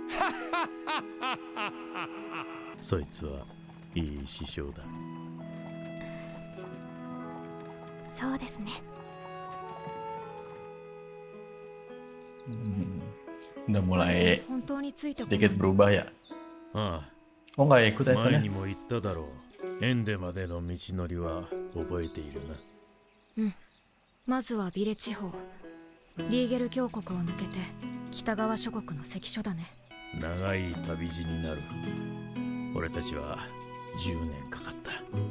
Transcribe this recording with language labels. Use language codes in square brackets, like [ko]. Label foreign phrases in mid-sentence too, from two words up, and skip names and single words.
[ja] そいつはいい師匠だ。そうですね。 [id] Udah mulai [ja] 本当についてこない [id] sedikit berubah ya. あ Oh nggak ikut [ja] あ、前 [id] Aisannya? [ja] にも言っただろう。エンデまでの道のりは覚えているな。まずはビレ地方、リーゲル峡谷を抜けて北側諸国の関所だね。長い旅路になる。俺たちは10年かかった。